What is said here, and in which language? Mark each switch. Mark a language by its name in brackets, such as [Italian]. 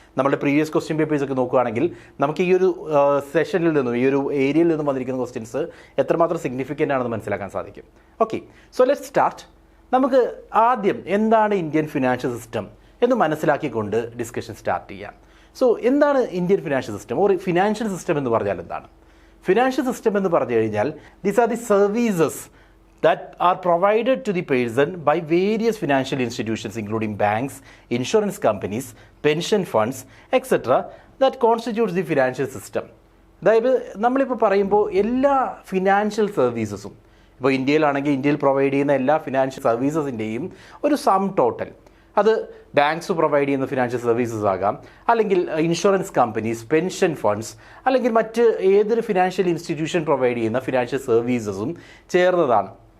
[Malayalam] നമ്മുടെ previous question papers ഒക്കെ നോക്കുകയാണെങ്കിൽ നമുക്ക് ഈ ഒരു സെഷനിൽ നിന്നും ഈ ഒരു ഏരിയയിൽ നിന്നും വന്നിരിക്കുന്ന ക്വസ്റ്റ്യൻസ് എത്രമാത്രം സിഗ്നിഫിക്കൻ്റ് ആണെന്ന് മനസ്സിലാക്കാൻ സാധിക്കും. Okay, [English] So let's start. [Malayalam] നമുക്ക് ആദ്യം എന്താണ് ഇന്ത്യൻ ഫിനാൻഷ്യൽ സിസ്റ്റം എന്ന് മനസ്സിലാക്കിക്കൊണ്ട് ഡിസ്കഷൻ സ്റ്റാർട്ട് ചെയ്യാം. സോ എന്താണ് Indian financial system or financial system എന്ന് പറഞ്ഞാൽ എന്താണ്? ഫിനാൻഷ്യൽ സിസ്റ്റം എന്ന് പറഞ്ഞു കഴിഞ്ഞാൽ [English] These are the services that are provided to the person by various financial institutions including banks, insurance companies, pension funds, etc. that constitutes the financial system. [Malayalam] അതായത് നമ്മളിപ്പോൾ പറയുമ്പോൾ എല്ലാ ഫിനാൻഷ്യൽ സർവീസസും, ഇപ്പോൾ ഇന്ത്യയിലാണെങ്കിൽ ഇന്ത്യയിൽ പ്രൊവൈഡ് ചെയ്യുന്ന എല്ലാ ഫിനാൻഷ്യൽ സർവീസസിൻ്റെയും ഒരു സം ടോട്ടൽ, അത് ബാങ്ക്സ് പ്രൊവൈഡ് ചെയ്യുന്ന ഫിനാൻഷ്യൽ സർവീസസ് ആകാം, അല്ലെങ്കിൽ ഇൻഷുറൻസ് കമ്പനീസ്, പെൻഷൻ ഫണ്ട്സ്, അല്ലെങ്കിൽ മറ്റ് ഏതൊരു ഫിനാൻഷ്യൽ ഇൻസ്റ്റിറ്റ്യൂഷൻ പ്രൊവൈഡ് ചെയ്യുന്ന ഫിനാൻഷ്യൽ സർവീസസും ചേർന്നതാണ്.